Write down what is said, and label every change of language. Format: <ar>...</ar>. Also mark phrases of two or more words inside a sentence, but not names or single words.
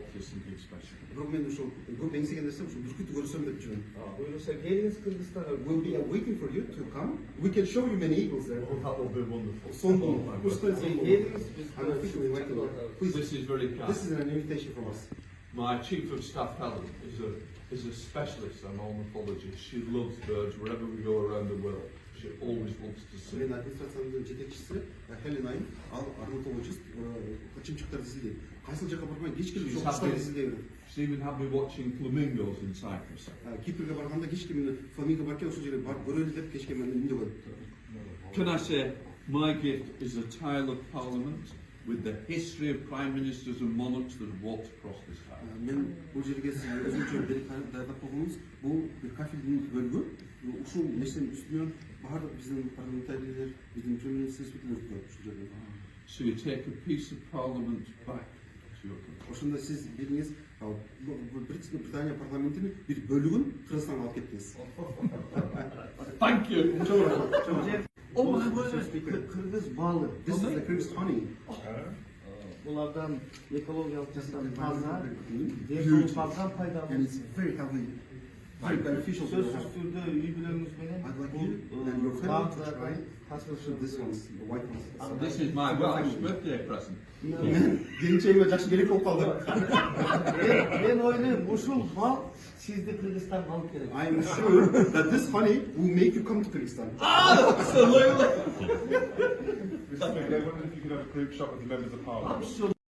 <en>is something special.</en> <ky>Бирок мен ошол көп эңсеген нерсем ушул бүркүттү көрсөм деп жүрөм. Буюрса келиңиz Кыргызстанга.</ky> <en>We'll be waiting for you to come. We can show you many eagles there. Oh, that will be wonderful. This is very kind. This is an invitation from us. My chief of staff, Helen, is a specialist, an ornithologist. She loves birds wherever we go around the world. She always wants to see.</en> <ky>Мен администрациянын жетекчиси Хелен Айым, ал орнитологист, кычымчыктарды изилдейт. Кайсыл жака барган кеч келип ошол куштарды изилдей берет.</ky> <en>She even had me watching flamingos in Cyprus.</en> <ky>Кипрге барганда кечке мени фламинго бар экен, ошол жерге барып көрөлү деп кечке мени үндөп коет.</ky> <en>Can I say, my gift is a tile of parliament with the history of prime ministers and monarchs that have walked across this tile.</en> <ky>Мен бул жерге өзүнчө берип даярдап койгонубуз, бул бир кафелдин бөлүгү. Ушул нерсенин үстүнөн баардык биздин парламентарийлер, биздин премьер-министрлер өтүп ушул жерде.</ky> <en>So you take a piece of parliament back to your country.</en> <ky>Ошондо сиз бириңиз Британия парламентинин бир бөлүгүн Кыргызстанга алып кеттиңиз.</ky> <en>Thank you.</en> <ky>Кыргыз балын.</ky> <en>This is the Kyrgyz honey.</en> <ky>Булардан экологиялык жактан таза,</ky> <en>Beautiful.</en> <ky>пайдалуу.</ky> <en>And it's very healthy, very beneficial to the</en> <ky>Сөзсүз</ky> <en>health.</en> <ky>түрдө үй бүлөңүз менен</ky> <en>I'd like you and your family to try this one, the white one. This is my wife's birthday present.</en> <ky>Мен келинчегиме жакшы келек болуп калды. Мен ойлойм, ушул бал сизди Кыргызстанга алып келет.</ky> <en>I am sure that this honey will make you come to Kyrgyzstan. Absolutely. Mr. Mayor, I wondered if you could have a group shot with the members of Parliament.</en>